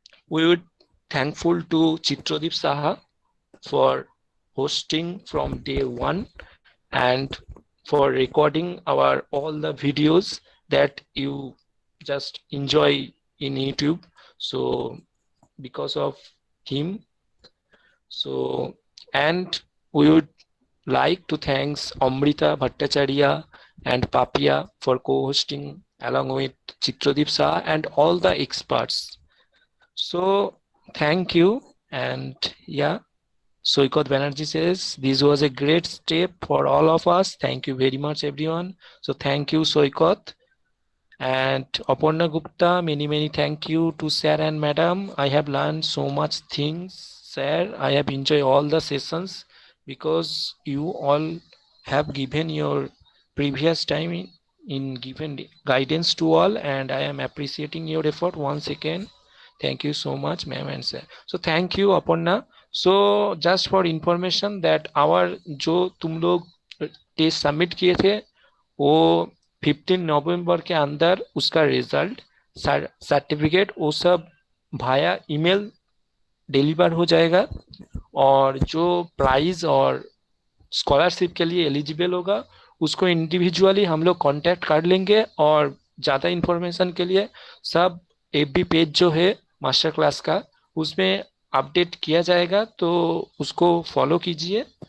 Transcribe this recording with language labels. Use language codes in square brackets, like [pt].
[en] we would thankful to Chitradeep Saha for hosting from day one and for recording our all the videos that you just enjoy in YouTube. So because of him, so and we would like to thanks Amrita Bhattacharya and Papia for co-hosting along with Chitradeep Saha and all the experts. So thank you. And yeah, Soikot Banerjee says this was a great step for all of us. Thank you very much everyone. So thank you Soikot. And Aparna Gupta, many thank you to sir and madam. I have learned so much things, sir. I have enjoyed all the sessions because you all have given your previous time in given guidance to all, and I am appreciating your effort once again. Thank you so much ma'am and sir. So thank you Aparna. So just for information that our [hi] जो तुम लोग test submit किए थे वो 15 नवंबर के अंदर उसका result, certificate वो सब भाया ईमेल डिलीवर हो जाएगा, और जो प्राइज और स्कॉलरशिप के लिए एलिजिबल होगा उसको इंडिविजुअली हम लोग कांटेक्ट कर लेंगे, और ज़्यादा इंफॉर्मेशन के लिए सब एफबी पेज जो है मास्टर क्लास का उसमें अपडेट किया जाएगा, तो उसको फॉलो कीजिए।